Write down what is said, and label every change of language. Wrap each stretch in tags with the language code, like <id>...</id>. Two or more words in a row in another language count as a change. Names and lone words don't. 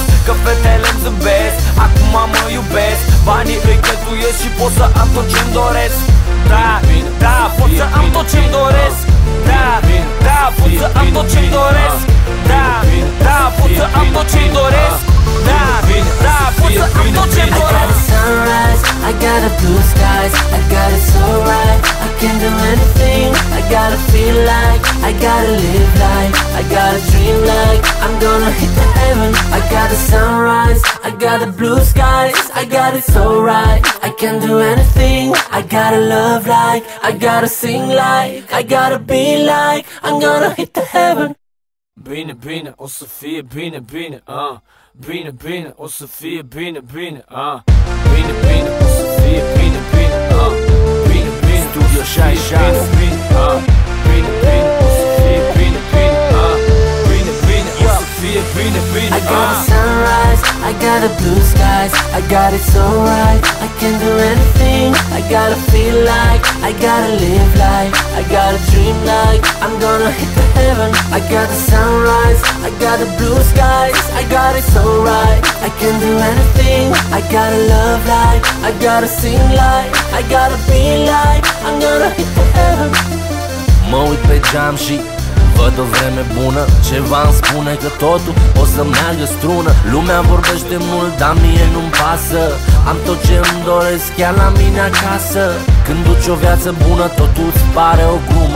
<ro>Că fetele îmi zâmbesc, acum mă iubesc. Banii îi cheltuiesc și pot să am tot ce-mi doresc. Da, da, pot să am tot ce-mi doresc. Da, da, pot să am tot ce-mi doresc. Da, da, pot să am tot ce-mi doresc. Da, da, pot să am tot ce-mi doresc.</ro> <en>I got a sunrise, I got a blue skies, I got it so right, I can do anything. I gotta feel like, I gotta live like, I gotta dream like, I'm gonna hit the heaven. I got the sunrise, I got the blue skies, I got it so right, I can do anything. I gotta love like, I gotta sing like, I gotta be like, I'm gonna hit the heaven.</en> <ro>Bine, bine, o să fie bine, bine, bine, bine, o să fie bine, bine, bine, bine, o să fie bine, bine, bine, bine, Studio 66, bine, bine, bine, o să fie bine, bine, bine, bine, o să fie bine, bine.</ro> <en>I got a sunrise, I got a blue skies, I got it so right, I can do anything. I gotta feel like, I gotta live like, I gotta dream like, I'm gonna hit the heaven. I got the sunrise, I got the blue skies, I got it so right, I can do anything. I gotta love like, I gotta sing like, I gotta be like, I'm gonna hit the heaven.</en> <ro>mă uit pe geam și văd o vreme bună. Ceva îmi spune că totul o să meargă strună. Lumea vorbește mult, dar mie nu-mi pasă. Am tot ce îmi doresc chiar la mine acasă. Când duci o viață bună, totul îți pare o glumă.</ro>